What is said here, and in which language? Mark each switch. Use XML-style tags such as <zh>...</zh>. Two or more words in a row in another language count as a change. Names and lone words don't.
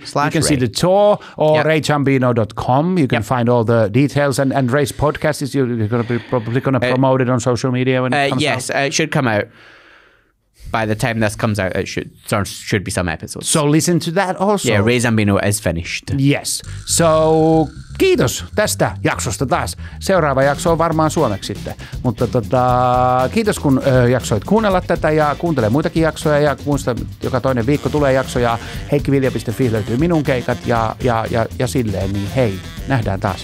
<en>can see the tour or rayzambino.com. You can find all the details and Ray's podcast is you're going to be probably going to promote it on social media when it comes out. It should come out. By the time this comes out, it should be some episodes. So listen to that also. Yeah, Ray Zambino is finished. Yes.</en> <fi>So kiitos tästä jaksosta taas. Seuraava jakso on varmaan suomeksi sitten. Mutta kiitos kun jaksoit kuunnella tätä ja kuuntele muitakin jaksoja ja muista joka toinen viikko tulee jakso ja heikkivilja.fi löytyy minun keikat ja silleen, niin hei, nähdään taas.</fi>